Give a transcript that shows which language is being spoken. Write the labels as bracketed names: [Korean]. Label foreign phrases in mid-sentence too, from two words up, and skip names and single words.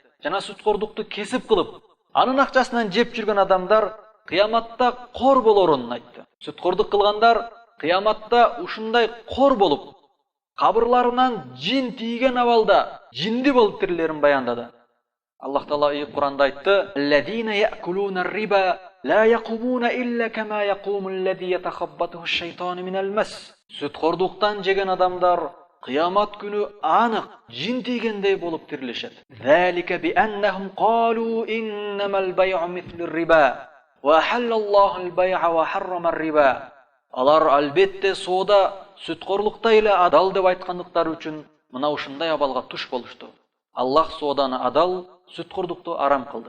[Kyrgyz] Жана сүткордукту кесип кылып, анын акчасынан жеп жүргөн адамдар кыяматта кор болорун айтты. Сүткордук кылгандар кыяматта ушундай кор болуп, кабырларынан жин тийген абалда жинди болуп тирилерин баяндады. Аллах Таала ыйык Куранда айтты: [Arabic] "الذين يأكلون الربا لا يقومون إلا كما يقوم الذي يتخبطه الشيطان من المس." [Kyrgyz] Сүткордуктан жеген адамдар кыямат күнү анык жин тийгендей болуп тирилишет. [Arabic] "ذلك بأنهم قالوا إنما البيع مثل الربا وأحل الله البيع وحرم الربا." [Kyrgyz] Алар албетте соода сүткорлукта эле адал деп айткандыктары үчүн мына ушундай абалга туш болушту. Аллах сооданы адал, сүткордукту арам кылды.